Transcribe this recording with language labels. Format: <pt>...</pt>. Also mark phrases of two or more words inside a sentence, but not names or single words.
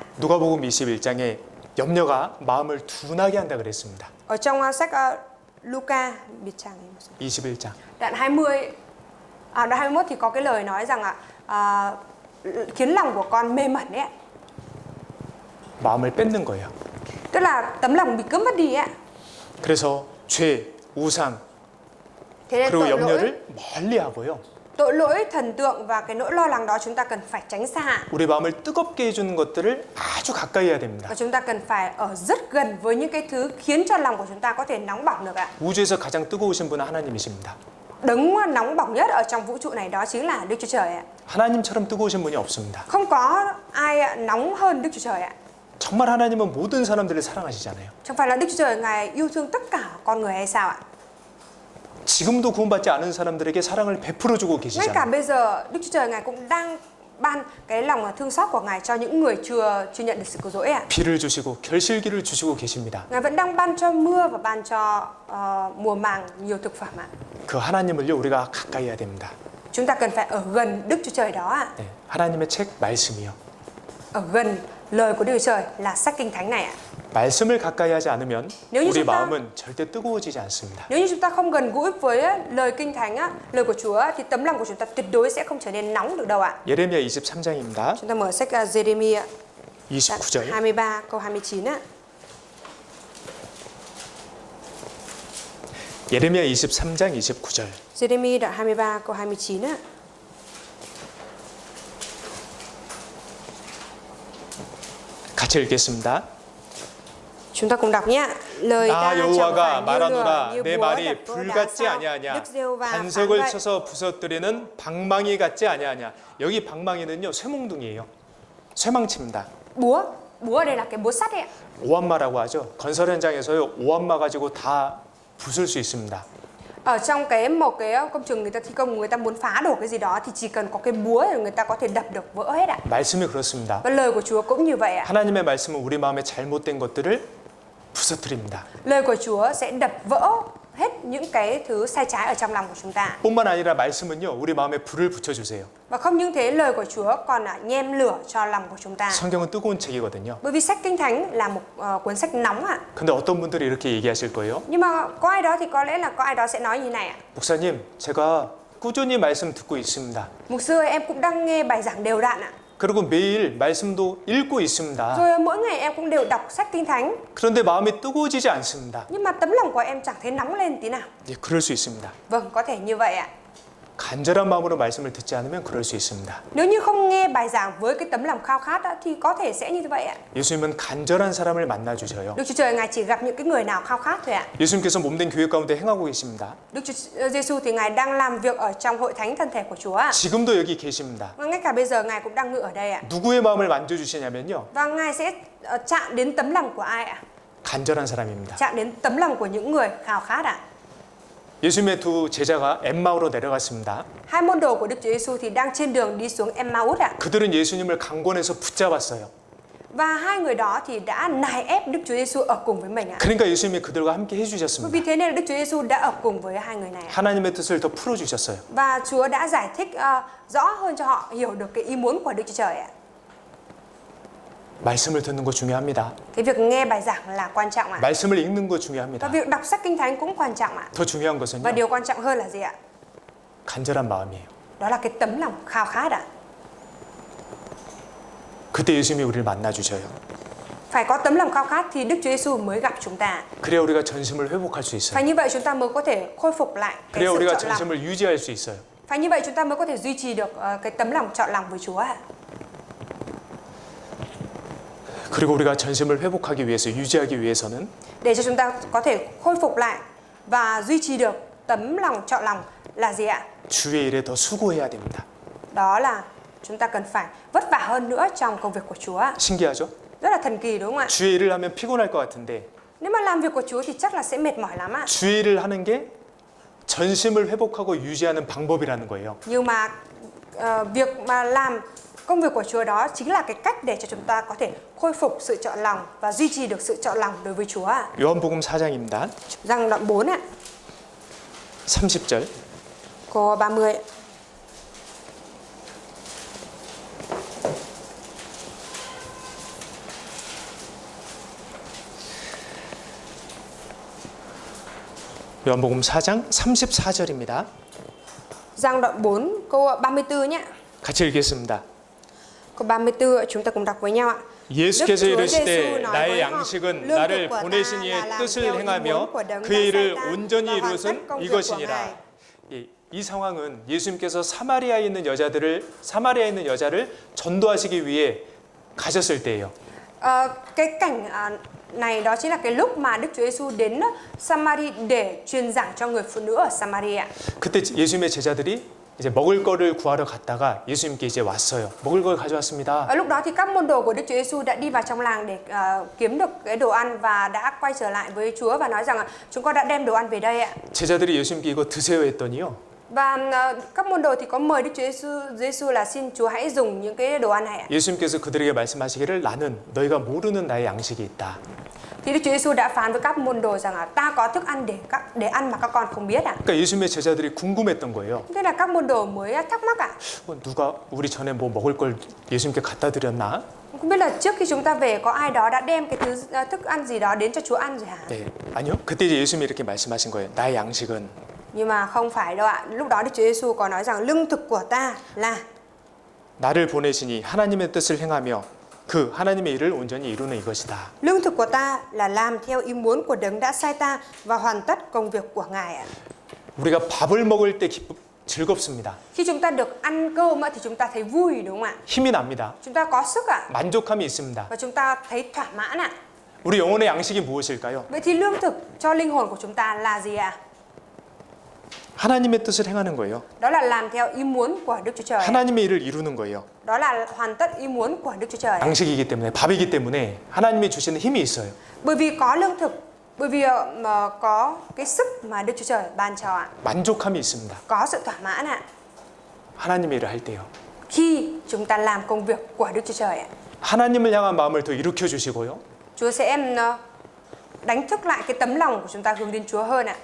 <ko>누가복음 21장에 염려가 마음을 둔하게 한다 그랬습니다.</ko> <vi>Ở trong sách Luca</vi> <ko>21장.</ko> <vi>đoạn 20 đoạn 21 thì có cái lời nói rằng khiến lòng của con mê mẩn ấy ạ.</vi> <ko>마음을 뺏는 거예요.</ko> <vi>Tức là tấm lòng bị cướp mất đi ấy ạ.</vi> <ko>그래서 죄, 우상,</ko> <vi>Thế nên</vi> <ko>그리고 염려를 멀리 하고요.</ko> <vi>tội lỗi, thần tượng và cái nỗi lo lắng đó chúng ta cần phải tránh xa.</vi> <ko>우리 마음을 뜨겁게 해주는 것들을 아주 가까이 해야 됩니다.</ko> <vi>Và chúng ta cần phải ở rất gần với những cái thứ khiến cho lòng của chúng ta có thể nóng bỏng được ạ.</vi> <ko>우주에서 가장 뜨거우신 분은 하나님이십니다.</ko> <vi>Đấng nóng bỏng nhất ở trong vũ trụ này đó chính là Đức Chúa Trời ạ.</vi> <ko>하나님처럼 뜨거우신 분이 없습니다.</ko> <vi>Không có ai nóng hơn Đức Chúa Trời ạ.</vi> <ko>정말 하나님은 모든 사람들을 사랑하시잖아요.</ko> <vi>Chẳng phải là Đức Chúa Trời Ngài yêu thương tất cả con người hay sao ạ?</vi> <ko>지금도 구원받지 않은 사람들에게 사랑을 베풀어주고</ko> <vi>Ngay</vi> <ko>계시잖아요.</ko> <vi>cả bây giờ Đức Chúa Trời Ngài cũng đang ban cái lòng thương xót của Ngài cho những người chưa nhận được sự cứu rỗi ạ.</vi> <ko>비를 주시고 결실기를 주시고 계십니다.</ko> <vi>Ngài vẫn đang ban cho mưa và ban cho mùa màng nhiều thực phẩm ạ.</vi> <ko>그 하나님을요 우리가 가까이 해야 됩니다.</ko> <vi>Chúng ta cần phải ở gần Đức Chúa Trời đó ạ.</vi> <ko>네, 하나님의 책 말씀이요.</ko> <vi>Ở gần lời của Đức Chúa Trời là sách Kinh Thánh này ạ.</vi> <ko>말씀을 가까이 하지 않으면</ko> <vi>nếu như</vi> <ko>우리</ko> <vi>chúng ta-</vi> <ko>마음은 절대 뜨거워지지 않습니다.</ko> <vi>Nếu như chúng ta không gần gũi với lời Kinh Thánh á, lời của Chúa thì tấm lòng của chúng ta tuyệt đối sẽ không trở nên nóng được đâu ạ.</vi> <ko>예레미야 23장입니다.</ko> <vi>Chúng ta mở sách Jeremiah</vi> <ko>29절.</ko> <vi>23 câu 29 á.</vi> <ko>예레미야 23장 29절.</ko> <vi>Jeremiah đoạn 23 câu 29 á.</vi> <ko>같이 읽겠습니다.</ko> <vi>Chúng ta cùng đọc nhé. Lời</vi> <ko>나</ko> <vi>ta chẳng</vi> <ko>여호와가</ko> <vi>phải như lửa,</vi> <ko>말하노라</ko> <vi>như</vi> <ko>내</ko> <vi>búa</vi> <ko>말이</ko> <vi>đập vỡ</vi> <ko>불</ko> <vi>đá</vi> <ko>같지</ko> <vi>sao.</vi> <ko>아니하냐</ko> <vi>Đức Giê-hô-va phán</vi> <ko>반석을</ko> <vi>vậy.</vi> <ko>쳐서 부서뜨리는 방망이 같지 아니하냐. 여기 방망이는요 쇠몽둥이에요. 쇠망치입니다.</ko> <vi>Búa ở đây là cái búa sắt ấy ạ.</vi> <ko>오한마라고 하죠. 건설 현장에서요 오한마 가지고 다 부술 수 있습니다.</ko> <vi>Ở trong một cái công trường người ta thi công, người ta muốn phá đổ cái gì đó thì chỉ cần có cái búa thì người ta có thể đập được vỡ hết ạ.</vi> <ko>말씀이 그렇습니다.</ko> <vi>Và lời của Chúa cũng như vậy ạ.</vi> <ko>하나님의 말씀은 우리 마음에 잘못된 것들을 부서뜨립니다.</ko> <vi>Lời của Chúa sẽ đập vỡ hết những cái thứ sai trái ở trong lòng của chúng ta.</vi> <ko>뿐만 아니라 말씀은요 우리 마음에 불을 붙여주세요.</ko> <vi>Và không những thế, lời của Chúa còn nhem lửa cho lòng của chúng ta.</vi> <ko>성경은 뜨거운 책이거든요.</ko> <vi>Bởi vì sách Kinh Thánh là một cuốn sách nóng ạ.</vi> <ko>근데 어떤 분들이 이렇게 얘기하실 거예요.</ko> <vi>Nhưng mà có ai đó thì có lẽ là có ai đó sẽ nói như này ạ.</vi> <ko>목사님, 제가 꾸준히 말씀 듣고 있습니다.</ko> <vi>Mục sư ơi, em cũng đang nghe bài giảng đều đặn ạ.</vi> <ko>그리고 매일 말씀도 읽고 있습니다.</ko> <vi>Rồi mỗi ngày em cũng đều đọc sách Kinh Thánh.</vi> <ko>그런데 마음이 뜨거워지지 않습니다.</ko> <vi>Nhưng mà tấm lòng của em chẳng thấy nóng lên tí nào.</vi> <ko>예, 그럴 수 있습니다.</ko> <vi>Vâng, có thể như vậy ạ.</vi> <ko>간절한 마음으로 말씀을 듣지 않으면 그럴 수 있습니다.</ko> <vi>Nếu như không nghe bài giảng với cái tấm lòng khao khát đó, thì có thể sẽ như vậy ạ.</vi> <ko>예수님은 간절한 사람을 만나 주셔요.</ko> <vi>Đức Chúa Trời Ngài chỉ gặp những cái người nào khao khát thôi ạ.</vi> <ko>예수님께서 몸된 교회 가운데 행하고 계십니다.</ko> <vi>Đức Chúa Giêsu thì Ngài đang làm việc ở trong hội thánh thân thể của Chúa ạ.</vi> <ko>지금도 여기 계십니다.</ko> <vi>Và ngay cả bây giờ Ngài cũng đang ngự ở đây ạ.</vi> <ko>누구의 마음을 만져 주시냐면요.</ko> <vi>Và Ngài sẽ chạm đến tấm lòng của ai ạ?</vi> <ko>간절한 사람입니다.</ko> <vi>Chạm đến tấm lòng của những người khao khát ạ.</vi> <ko>예수님의 두 제자가 엠마오로 내려갔습니다.</ko> <vi>Hai môn đồ của Đức Chúa Giêsu thì đang trên đường đi xuống Emmaus ạ.</vi> <ko>그들은 예수님을 강권에서 붙잡았어요.</ko> <vi>Và hai người đó thì đã nài ép Đức Chúa Giêsu ở cùng với mình ạ.</vi> <ko>그러니까 예수님이 그들과 함께</ko> <vi>Vì</vi> <ko>해주셨습니다.</ko> <vi>thế nên là Đức Chúa Giêsu đã ở cùng với hai người này ạ.</vi> <ko>하나님의 뜻을 더 풀어주셨어요.</ko> <vi>Và Chúa đã giải thích rõ hơn cho họ hiểu được cái ý muốn của Đức Chúa Trời ạ.</vi> <ko>말씀을 듣는 거 중요합니다.</ko> <vi>Cái việc nghe bài giảng là quan trọng ạ.</vi> <ko>말씀을 읽는 거</ko> <vi>Và</vi> <ko>중요합니다.</ko> <vi>việc đọc sách Kinh Thánh cũng quan trọng ạ.</vi> <ko>더 중요한</ko> <vi>Và</vi> <ko>것은요.</ko> <vi>điều quan trọng hơn là gì ạ?</vi> <ko>간절한 마음이에요.</ko> <vi>Đó là cái tấm lòng khao khát ạ.</vi> <ko>그때 예수님이 우리를 만나 주셔요.</ko> <vi>Phải có tấm lòng khao khát thì Đức Chúa Giêsu mới gặp chúng ta.</vi> <ko>그래야 우리가 전심을 회복할 수 있어요.</ko> <vi>Phải như vậy chúng ta mới có thể khôi phục lại cái</vi> <ko>그래야</ko> <vi>sự</vi> <ko>우리가</ko> <vi>chọn lòng.</vi> <ko>전심을 유지할 수 있어요.</ko> <vi>Phải như vậy chúng ta mới có thể duy trì được cái tấm lòng chọn lòng với Chúa ạ.</vi> <ko>그리고 우리가 전심을 회복하기 위해서 유지하기 위해서는</ko> <vi>Để cho chúng ta có thể khôi phục lại và duy trì được tấm lòng chọn lòng là gì ạ?</vi> <ko>주의 일에 더 수고해야 됩니다.</ko> <vi>Đó là chúng ta cần phải vất vả hơn nữa trong công việc của Chúa.</vi> <ko>신기하죠?</ko> <vi>Rất là thần kỳ đúng không ạ?</vi> <ko>주의 일을 하면 피곤할 것 같은데</ko> <vi>Nếu mà làm việc của Chúa thì chắc là sẽ mệt mỏi lắm ạ.</vi> <ko>주의 일을 하는 게 전심을 회복하고 유지하는 방법이라는 거예요.</ko> <vi>Nhưng mà việc mà làm công việc của Chúa đó chính là cái cách để cho chúng ta có thể khôi phục sự chọn lòng và duy trì được sự chọn lòng đối với Chúa ạ.</vi> <ko>요한복음 4장입니다.</ko> <vi>Rằng đoạn 4 ạ,</vi> <ko>30절.</ko> <vi>câu 30 ạ.</vi> <ko>요한복음 4장 34절입니다.</ko> <vi>Rằng đoạn 4 câu 34 nhé.</vi> <ko>같이 읽겠습니다.</ko> <vi>Câu 34 ạ, chúng ta cùng đọc với nhau ạ.</vi> <ko>예수께서</ko> <vi>Đức Chúa</vi> <ko>이르시되</ko> <vi>Giêsu nói</vi> <ko>나의</ko> <vi>với họ,</vi> <ko>양식은</ko> <vi>lương</vi> <ko>나를</ko> <vi>thực của</vi> <ko>보내신</ko> <vi>ta</vi> <ko>이의</ko> <vi>là làm</vi> <ko>뜻을</ko> <vi>theo ý</vi> <ko>행하며</ko> <vi>muốn của Đấng</vi> <ko>그</ko> <vi>đã sai</vi> <ko>일을</ko> <vi>ta</vi> <ko>온전히</ko> <vi>và hoàn tất</vi> <ko>이루었은</ko> <vi>công việc của</vi> <ko>이것이니라.</ko> <vi>Ngài.</vi> <ko>이 상황은 예수님께서 사마리아에 있는 여자를 전도하시기 위해 가셨을 때예요.</ko> <vi>Cái cảnh này đó chính là cái lúc mà Đức Chúa Giêsu đến Samari để truyền giảng cho người phụ nữ ở Samaria.</vi> <ko>그때 예수님의 제자들이 이제 먹을 거를 구하러 갔다가 예수님께 이제 왔어요. 먹을 걸 가져왔습니다.</ko> <vi>Ở lúc đó thì các môn đồ của Đức Chúa Giêsu đã đi vào trong làng để kiếm được cái đồ ăn và đã quay trở lại với Chúa và nói rằng chúng con đã đem đồ ăn về đây ạ.</vi> <ko>제자들이 예수님께 이거 드세요 했더니요.</ko> <vi>Và các môn đồ thì có mời Đức Chúa Giêsu là xin Chúa hãy dùng những cái đồ ăn này ạ.</vi> <ko>예수님께서 그들에게 말씀하시기를 나는 너희가 모르는 나의 양식이 있다.</ko> <vi>Thì Đức Chúa Giêsu đã phán với các môn đồ rằng ta có thức ăn để ăn mà các con không biết ạ.</vi> <ko>그러니까 예수님의 제자들이 궁금했던 거예요.</ko> <vi>Thế là các môn đồ mới thắc mắc ạ.</vi> <ko>누가 우리 전에 뭐 먹을 걸 예수님께 갖다 드렸나?</ko> <vi>Không biết là trước khi chúng ta về có ai đó đã đem cái thức ăn gì đó đến cho Chúa ăn rồi hả?</vi> <ko>네, 아니요. 그때 이제 예수님이 이렇게 말씀하신 거예요. 나의 양식은</ko> <vi>Nhưng mà không phải đâu ạ. Lúc đó Đức Chúa Giêsu có nói rằng lương thực của ta là</vi> <ko>나를 보내시니 하나님의 뜻을 행하며 그 하나님의 일을 온전히 이루는 이것이다.</ko> <vi>lương thực của ta là làm theo ý muốn của Đấng đã sai ta và hoàn tất công việc của Ngài ạ.</vi> <ko>우리가 밥을 먹을 때 즐겁습니다.</ko> <vi>Khi chúng ta được ăn cơm thì chúng ta thấy vui đúng không ạ?</vi> <ko>힘이 납니다.</ko> <vi>Chúng ta có sức ạ</vi> <ko>만족함이 있습니다.</ko> <vi>và chúng ta thấy thỏa mãn ạ.</vi> <ko>우리 영혼의 양식이 무엇일까요?</ko> <vi>Vậy thì lương thực cho linh hồn của chúng ta là gì ạ?</vi> <ko>하나님의 뜻을 행하는 거예요.</ko> <vi>Đó là làm theo ý muốn của Đức Chúa Trời.</vi> <ko>하나님의 일을 이루는 거예요.</ko> <vi>Đó là hoàn tất ý muốn của Đức Chúa Trời.</vi> <ko>양식이기 때문에 밥이기 때문에 하나님이 주시는 힘이 있어요.</ko> <vi>Bởi vì có lương thực, bởi vì mà có cái sức mà Đức Chúa Trời ban cho ạ.</vi> <ko>만족함이 있습니다.</ko> <vi>Có sự thỏa mãn ạ.</vi> <ko>하나님의 일을 할 때요.</ko> <vi>Khi chúng ta làm công việc của Đức Chúa Trời ạ.</vi> <ko>하나님을 향한 마음을 더 일으켜 주시고요.</ko> <vi>Chúa sẽ đánh thức lại cái tấm lòng của chúng ta hướng đến Chúa hơn ạ.</vi>